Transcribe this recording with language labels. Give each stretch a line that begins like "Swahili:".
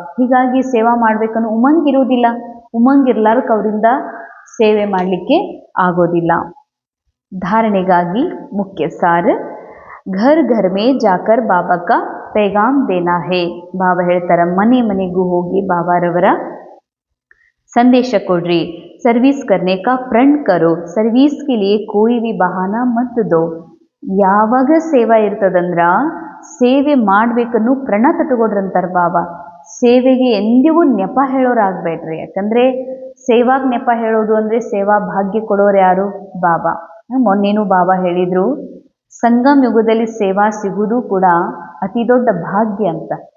Kannada: ಹೀಗಾಗಿ ಸೇವಾ ಮಾಡಬೇಕನ್ನೋ ಉಮಂಗ್ ಇರೋದಿಲ್ಲ. ಉಮಂಗ್ ಇರ್ಲಾರ್ಕ ಅವರಿಂದ ಸೇವೆ ಮಾಡಲಿಕ್ಕೆ ಆಗೋದಿಲ್ಲ. ಧಾರಣೆಗಾಗಿ ಮುಖ್ಯ ಸಾರ್,
Hindi: ಘರ್ ಘರ್ ಮೇ ಜಾಕರ್ ಬಾಬಾ ಕಾ ಪೈಗಾಮ್ ದೇನಾ ಹೇ.
Kannada: ಬಾಬಾ ಹೇಳ್ತಾರೆ, ಮನೆ ಮನೆಗೂ ಹೋಗಿ ಬಾಬಾರವರ
Hindi: संदेश
Kannada: ಕೊಡ್ರಿ,
Hindi: सर्विस करने का प्रण करो, सर्विस के लिए कोई भी बहाना मत दो.
Kannada: ಯಾವಾಗ ಸೇವಾ ಇರ್ತದಂದ್ರ ಸೇವೆ ಮಾಡ್ಬೇಕನ್ನು ಪ್ರಣ ತಟ್ಕೊಡ್ರಂತಾರ ಬಾಬಾ. ಸೇವೆಗೆ ಎಂದಿಗೂ ನೆಪ ಹೇಳೋರಾಗ್ಬೇಡ್ರಿ. ಯಾಕಂದ್ರೆ ಸೇವಾಗ್ ನೆಪ ಹೇಳೋದು ಅಂದ್ರೆ ಸೇವಾ ಭಾಗ್ಯ ಕೊಡೋರು ಯಾರು? ಬಾಬಾ. ಮೊನ್ನೇನು ಬಾಬಾ ಹೇಳಿದ್ರು, ಸಂಗಮ್ ಯುಗದಲ್ಲಿ ಸೇವಾ ಸಿಗುವುದು ಕೂಡ ಅತಿ ದೊಡ್ಡ ಭಾಗ್ಯ ಅಂತ.